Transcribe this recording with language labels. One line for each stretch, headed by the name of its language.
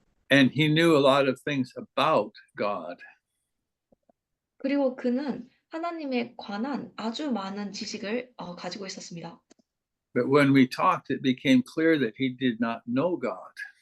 English: And he knew a lot of things about God.
Korean: 그리고 그는 하나님에 관한 아주 많은 지식을 가지고 있었습니다.
English: But when we talked, it became clear that he did not know God.